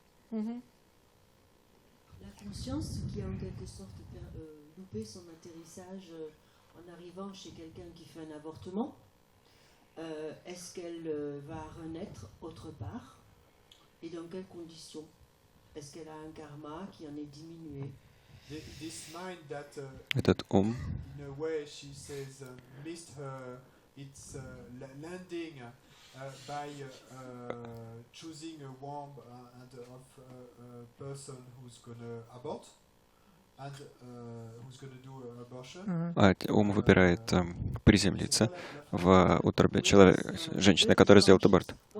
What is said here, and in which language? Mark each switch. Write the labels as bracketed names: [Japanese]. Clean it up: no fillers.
[French] La conscience qui a en quelque sorte loupé son atterrissage en arrivant chez quelqu'un qui fait un avortement, est-ce qu'elle va renaître autre part et dans quelles conditions? est-ce qu'elle a un karma qui en est diminué? [English] This mind that, [Russian] Этот ум, [English] in a way, she says, missed her, its landing by choosing a womb and of a person who's gonna abort and who's gonna do abortion. [Russian] ум выбирает приземлиться в утробе женщины, которая сделает аборт.